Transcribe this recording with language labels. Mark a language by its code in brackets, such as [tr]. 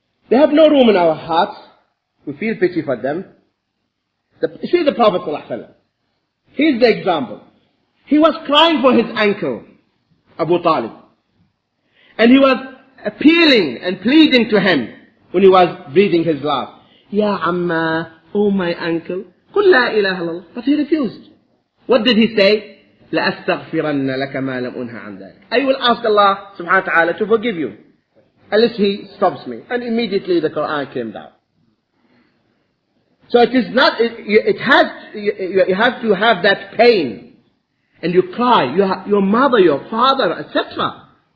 [en] They have no room in our hearts. We feel pity for them. See the Prophet ﷺ. Here's the example. He was crying for his uncle, Abu Talib. And he was appealing and pleading to him when he was breathing his last. [ar] Ya Amma, [en] oh my uncle, [ar] قل لا إله إلا الله. [en] But he refused. What did he say? [ar] لأستغفرن لك ما لم أنه عن ذلك. [en] I will ask Allah subhanahu wa ta'ala to forgive you, unless He stops me. And immediately the Quran came down. So it is not, you have to have that pain. And you cry, your mother, your father, etc.